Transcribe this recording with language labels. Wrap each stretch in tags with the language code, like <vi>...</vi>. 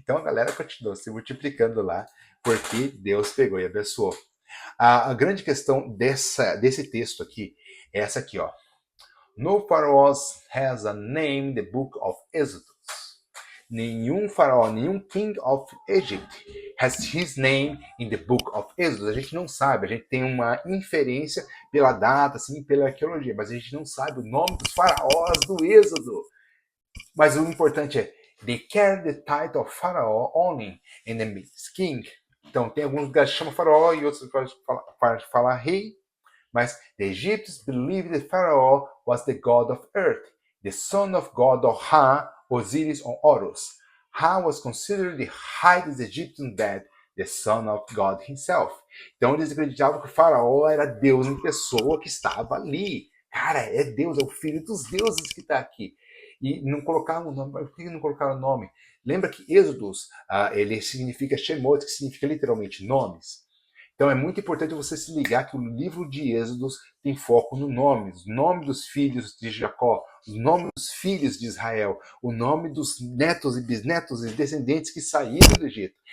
<pt>Então a galera continuou se multiplicando lá porque Deus pegou e abençoou. A grande questão desse texto aqui é essa aqui, ó.</pt> <en>No pharaoh has a name in the book of Exodus.</en> <pt>Nenhum faraó, nenhum</pt> <en>king of Egypt has his name in the book of Exodus.</en> <pt>A gente não sabe, a gente tem uma inferência pela data, assim, pela arqueologia, mas a gente não sabe o nome dos faraós do Êxodo. Mas o importante é,</pt> <en>they carry the title of pharaoh only in the king.</en> <pt>Então tem alguns lugares que chamam faraó e outros lugares que falar rei.</pt> <en>Mas the Egyptians believed that Pharaoh was the god of earth, the son of god of Ra, Osiris, or Horus. Ra was considered the highest Egyptian dead, the son of God himself.</en> <pt>Então eles acreditavam que o faraó era Deus em pessoa que estava ali. Cara, é Deus, é o filho dos deuses que está aqui. E não colocaram o nome. Por que não colocaram o nome? Lembra que Êxodos, ele significa Shemot, que significa literalmente nomes. Então é muito importante você se ligar que o livro de Êxodos tem foco no nome dos filhos de Jacó, o nome dos filhos de Israel, o nome dos netos e bisnetos e descendentes que saíram do Egito.</pt>